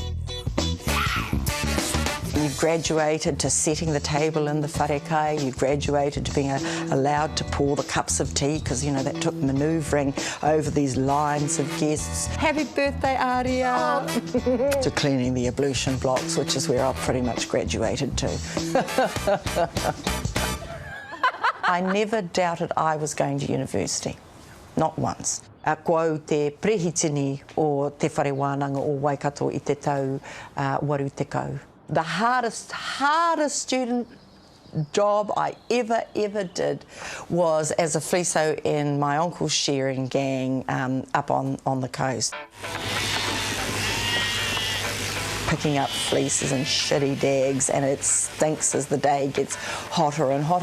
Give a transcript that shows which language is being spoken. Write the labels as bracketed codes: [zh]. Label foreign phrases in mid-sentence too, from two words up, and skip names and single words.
[en] You've graduated to setting the table in the wharekai, you've graduated to being allowed to pour the cups of tea, because, that took manoeuvring over these lines of guests. Happy birthday, Aria! To cleaning the ablution blocks, which is where I pretty much graduated to. I never doubted I was going to university, not once. [mi] A koau te prehitini o te whare wānanga o Waikato I te tau waru tekau. [en] The hardest student job I ever did was as a fleeso in my uncle's shearing gang up on the coast. Picking up fleeces and shitty dags, and it stinks as the day gets hotter and hotter.